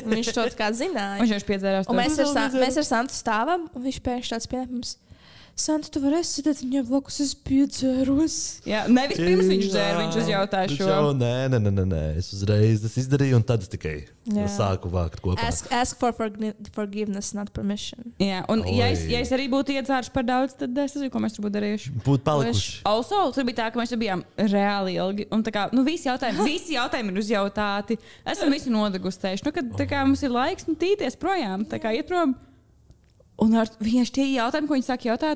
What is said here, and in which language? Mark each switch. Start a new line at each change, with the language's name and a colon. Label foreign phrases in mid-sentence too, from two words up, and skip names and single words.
Latvian: Viņš to zināja. Viņš piedzērās to. Un mēs ar Santu stāvam, un viņš pēkšņi tāds pienākums. Santa, tu vari sēdēt viņai blakus, es piedzēros. Jā, nevis pirms viņš dzēra, viņš uzjautāja šo. Nē, es uzreiz izdarīju, un tad es tikai sāku vākt kopā.
English: Ask for forgiveness, not permission.
Latvian: Jā, un ja es arī būtu iedzēruši par daudz, tad es nezinu, ko mēs tur būtu darījuši. Būtu palikuši. Also, tur bija tā, ka mēs bijām reāli ilgi, un visi jautājumi ir uzjautāti, esam visi nodegustējuši. Kad mums ir laiks tīties projām, iet prom. Un vienkārši tie jautājumi, ko viņi sāk jautāt?